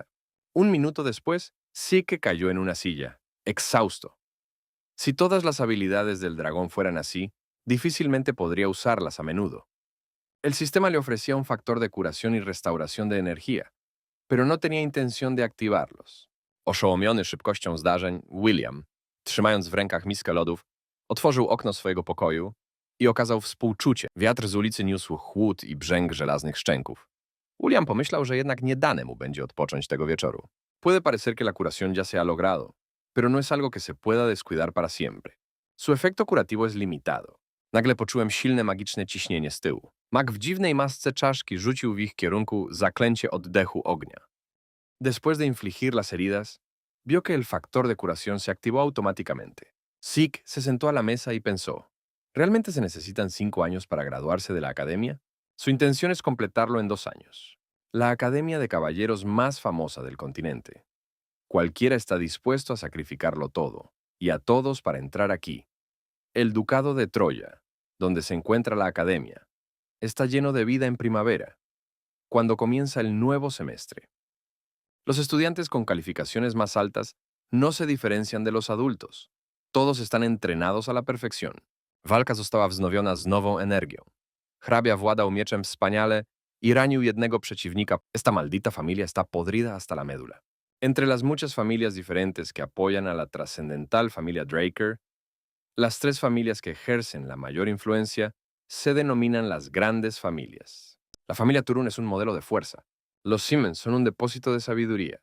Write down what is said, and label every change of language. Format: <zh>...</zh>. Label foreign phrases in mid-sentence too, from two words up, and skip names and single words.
<es>Un minuto después, Zeke cayó en una silla, exhausto. Si todas las habilidades del dragón fueran así, difícilmente podría usarlas a menudo. El sistema le ofrecía un factor de curación y restauración de energía, pero no tenía intención de activarlos.</es> <pl>Oszołomiony szybkością zdarzeń, William, trzymając w rękach miskę lodów, otworzył okno swojego pokoju i okazał współczucie. Wiatr z ulicy niósł chłód i brzęk żelaznych szczęków. William pomyślał, że jednak nie dane mu będzie odpocząć tego wieczoru.</pl> <es>Puede parecer que la curación ya se ha logrado, pero no es algo que se pueda descuidar para siempre. Su efecto curativo es limitado.</es> <pl>Nagle poczułem silne magiczne ciśnienie z tyłu. Mag w dziwnej masce czaszki rzucił w ich kierunku zaklęcie oddechu ognia.</pl> <es>Después de infligir las heridas, vio que el factor de curación se activó automáticamente. Zeke se sentó a la mesa y pensó, ¿realmente se necesitan 5 años para graduarse de la academia? Su intención es completarlo en 2 años. La academia de caballeros más famosa del continente. Cualquiera está dispuesto a sacrificarlo todo, y a todos para entrar aquí. El Ducado de Troya, donde se encuentra la academia, está lleno de vida en primavera, cuando comienza el nuevo semestre. Los estudiantes con calificaciones más altas no se diferencian de los adultos. Todos están entrenados a la perfección.</es> <pl>Walka została wznowiona z nową energią. Hrabia władał mieczem wspaniale y ranił jednego przeciwnika.</pl> <es>Esta maldita familia está podrida hasta la médula. Entre las muchas familias diferentes que apoyan a la trascendental familia Draker, las tres familias que ejercen la mayor influencia se denominan las grandes familias. La familia Turun es un modelo de fuerza. Los Siemens son un depósito de sabiduría.</es>